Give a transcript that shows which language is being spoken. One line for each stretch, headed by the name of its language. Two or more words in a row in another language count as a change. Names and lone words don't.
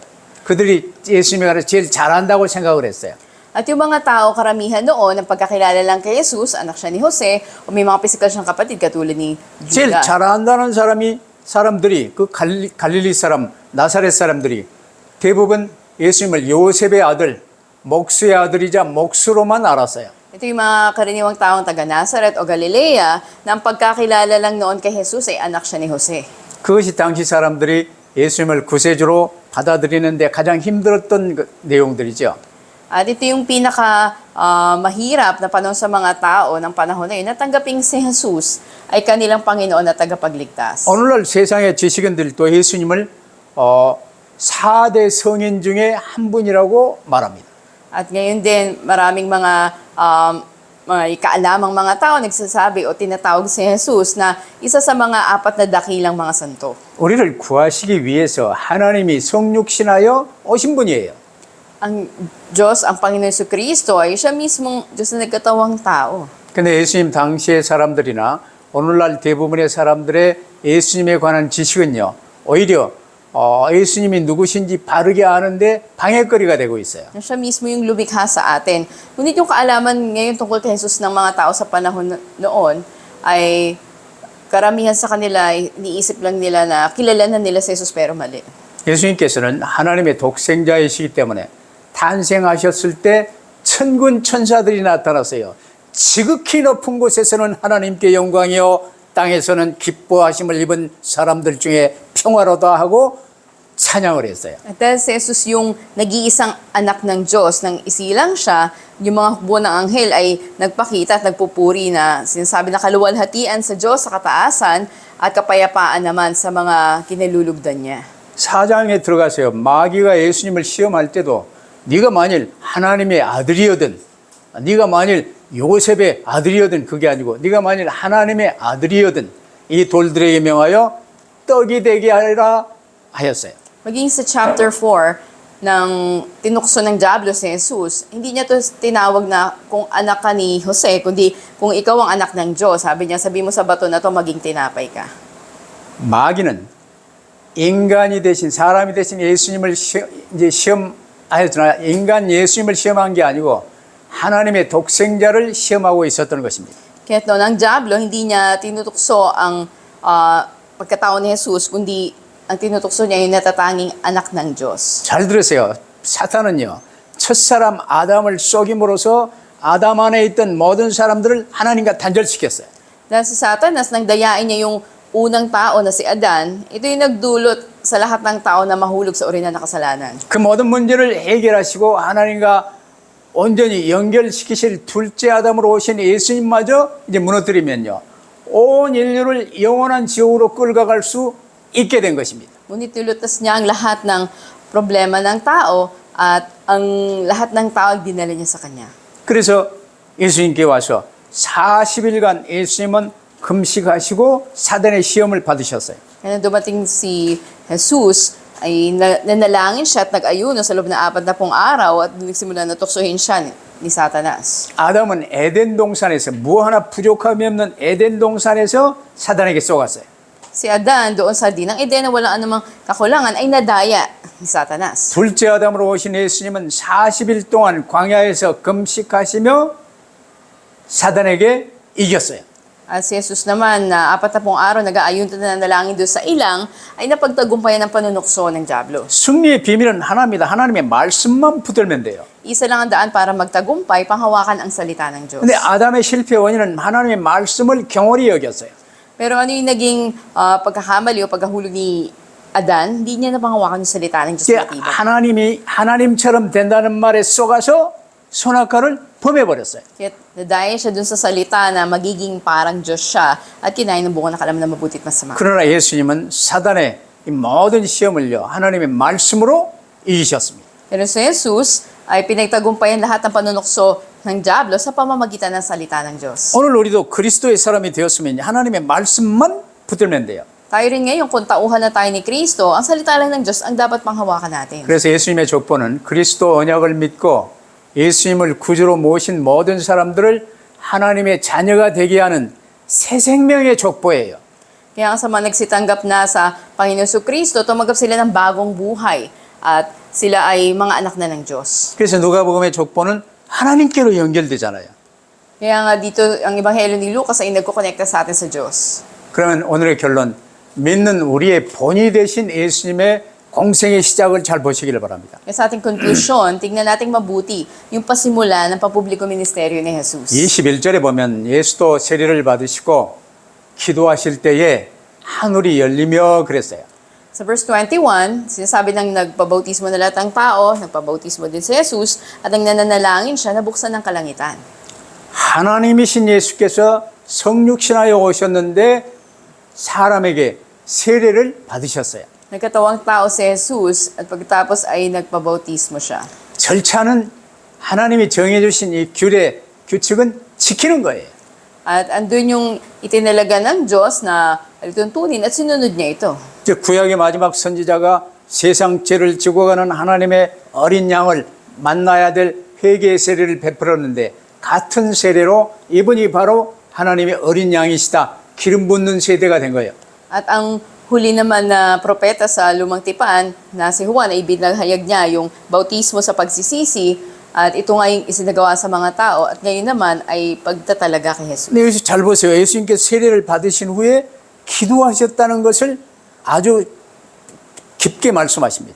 Korean: 그들이 예수님에 관해서 제일 잘 안다고 생각을 했어요.
Filipino: At yung mga tao, karamihan noon, ang pagkakilala lang kay Jesus, anak siya ni Jose, o may mga pisikal siyang kapatid katulad ni
Korean: 제일
Filipino: Judah.
Korean: 잘 안다는 사람들이 그 갈릴리 사람, 나사렛 사람들이 대부분 예수님을 요셉의 아들, 목수의 아들이자 목수로만 알았어요.
Filipino: Ito yung mga karaniwang taong taga Nazaret o Galilea na ang pagkakilala lang noon kay Jesus ay anak siya ni Jose.
Korean: 그것이 당시 사람들이 예수님을 구세주로 받아들이는데 가장 힘들었던 내용들이죠.
Filipino: At ito yung mahirap na panahon sa mga tao ng panahon na yun, natanggaping si Jesus ay kanilang Panginoon at tagapagligtas.
Korean: 오늘날 세상의 지식인들도 예수님을 4대 성인 중에 한 분이라고 말합니다.
Filipino: At ngayon din, maraming mga ikaalamang mga tao nagsasabi o tinatawag si Jesus na isa sa mga 4 na dakilang mga santo.
Korean: 우리를 구하시기 위해서 하나님이 성육신하여 오신 분이에요.
Filipino: Ang Diyos, ang Panginoon Jesucristo ay siya mismong Diyos na nagkatawang tao.
Korean: 근데 예수님 당시의 사람들이나 오늘날 대부분의 사람들의 예수님에 관한 지식은요, 오히려 예수님이 누구신지 바르게 아는데 방해거리가 되고 있어요.
Filipino: Siya mismo yung lumikha sa atin. Ngunit yung kaalaman ngayon tungkol kay Jesus ng mga tao sa panahon noon ay karamihan sa kanila ay niisip lang nila na kilala na nila si Jesus pero mali.
Korean: 예수님께서는 하나님의 독생자이시기 때문에 탄생하셨을 때 천군 천사들이 나타났어요. 지극히 높은 곳에서는 하나님께 영광이요 땅에서는 기뻐하심을 입은 사람들 중에 평화로다 하고 찬양을 했어요.
Filipino: At dahil si Jesus yung nag-iisang anak ng Diyos, nang isilang siya, yung mga hukbo ng anghel ay nagpakita at nagpupuri na sinasabi na kaluwalhatian sa Diyos sa kataasan at kapayapaan naman sa mga kinalulugdan niya.
Korean: 4장에 들어가세요. 마귀가 예수님을 시험할 때도 네가 만일 하나님의 아들이거든, 네가 만일 요셉의 아들이거든, 그게 아니고 네가 만일 하나님의 아들이거든 이 돌들에게 명하여 떡이 되게 하라 하였어요.
Filipino: Maging sa chapter 4 ng tinukso ng Diablo si Jesus, hindi niya to tinawag na kung anak ka ni Jose, kundi kung ikaw ang anak ng Diyos. Sabi niya, sabi mo sa bato na to maging tinapay ka.
Korean: 마귀는 인간이 대신 사람이 대신 예수님을 이제 시험하였으나 인간 예수님을 시험한 게 아니고 하나님의 독생자를 시험하고 있었던 것입니다.
Filipino: Kaya noon ang Diablo, hindi niya tinutukso ang pagkatao ni Jesus, kundi ang tinutukso niya yung natatanging anak ng Diyos.
Korean: 잘 들으세요. 사탄은요, 첫사람 아담을 속임으로써 아담 안에 있던 모든 사람들을 하나님과 단절시켰어요.
Filipino: Dahil sa Satanas, nang dayain niya yung unang tao na si Adan, ito yung nagdulot sa lahat ng tao na mahulog sa uri na nakasalanan.
Korean: 그 모든 문제를 해결하시고 하나님과 온전히 연결시키실 둘째 아담으로 오신 예수님마저 이제 무너뜨리면요, 온 인류를 영원한 지옥으로 끌어갈 수 있게 된 것입니다.
Filipino: Ngunit nilutas niya ang lahat ng problema ng tao at ang lahat ng tao ay dinala niya sa kanya.
Korean: 그래서 예수님께 와서 40일간 예수님은 금식하시고 사단의 시험을 받으셨어요.
Filipino: Kaya dumating si Jesus, ay nanalangin siya at nag-ayuno sa loob na 40 araw at nagsimula na tuksohin siya ni Satanas.
Korean: 아담은 에덴 동산에서 뭐 하나 부족함이 없는 에덴 동산에서 사단에게 쏘갔어요.
Filipino: Si Adan, doon sa dinang Eden na walang anumang kakulangan, ay nadaya ni Satanas.
Korean: 둘째 아담으로 오신 예수님은 40일 동안 광야에서 금식하시며 사단에게 이겼어요.
Filipino: At si Jesus naman, na 40 araw nag-aayun na nanalangin doon sa ilang, ay napagtagumpayan ng panunukso ng Diablo.
Korean: 승리의 비밀은 하나입니다. 하나님의 말씀만 붙들면 돼요.
Filipino: Isa lang ang daan para magtagumpay, panghawakan ang salita ng Diyos.
Korean: 근데 아담의 실패 원인은 하나님의 말씀을 경홀히 여겼어요.
Filipino: Pero ano yung naging pagkakamali o pagkahulog ni Adan, hindi niya napanghawakan yung salita ng Diyos
Korean: 그게
Filipino: matibay.
Korean: 하나님이 하나님처럼 된다는 말에 쏘가서 선악과를 범해버렸어요.
Filipino: Kaya nadaya siya dun sa salita na magiging parang Diyos siya at kinain ng buong nakalaman na mabutit masama.
Korean: 그러나 예수님은 사단의 이 모든 시험을요, 하나님의 말씀으로 이기셨습니다.
Filipino: Pero si Jesus ay pinagtagumpayan lahat ng panunukso ng Diablo sa pamamagitan ng salita ng Diyos.
Korean: 오늘 우리도 그리스도의 사람이 되었으면 하나님의 말씀만 붙들면 돼요.
Filipino: Tayo rin ngayon, kung tauhan na tayo ni Kristo, ang salita lang ng Diyos ang dapat panghawakan natin.
Korean: 그래서 예수님의 족보는 그리스도 언약을 믿고 예수님을 구주로 모신 모든 사람들을 하나님의 자녀가 되게 하는 새 생명의 족보예요.
Filipino: Kaya sa mga nagsitanggap na sa Panginoon Jesucristo, tumanggap sila ng bagong buhay at sila ay mga anak na ng Diyos.
Korean: 그래서 누가복음의 족보는 하나님께로 연결되잖아요.
Filipino: Kaya nga dito, ang Ebanghelyo ni Lucas ay nagkukonekta sa atin sa Diyos.
Korean: 그러면 오늘의 결론, 믿는 우리의 본이 되신 예수님의 공생의 시작을 잘 보시기를 바랍니다.
Filipino: Kaya sa ating conclusion, tignan nating mabuti yung pasimula ng papubliko ministeryo ni Jesus.
Korean: 21절에 보면 예수도 세례를 받으시고 기도하실 때에 하늘이 열리며 그랬어요.
Filipino: Sa verse 21, sinasabi ng nagpabautismo na lahat ng tao, nagpabautismo din si Jesus, at ang nananalangin siya, nabuksan ng kalangitan.
Korean: 하나님이신 예수께서 성육신하여 오셨는데 사람에게 세례를 받으셨어요.
Filipino: Nagkatawang tao si Jesus at pagkatapos ay nagpabautismo siya.
Korean: 절차는 하나님이 정해주신 이 규칙은 지키는 거예요.
Filipino: At andun yung itinalaga ng Diyos na tuntunin at sinunod niya ito.
Korean: 이제 구약의 마지막 선지자가 세상 죄를 지고 가는 하나님의 어린 양을 만나야 될 회개의 세례를 베풀었는데 같은 세례로 이분이 바로 하나님의 어린 양이시다. 기름 붓는 세대가 된 거예요.
Filipino: At ang huli naman na propeta sa Lumang Tipan na si Juan ay binahayag niya yung bautismo sa pagsisisi at ito nga yung isinagawa sa mga tao at ngayon naman ay pagtatalaga kay Jesus.
Korean: 근데 여기서 잘 보세요. 예수님께서 세례를 받으신 후에 기도하셨다는 것을 아주 깊게 말씀하십니다.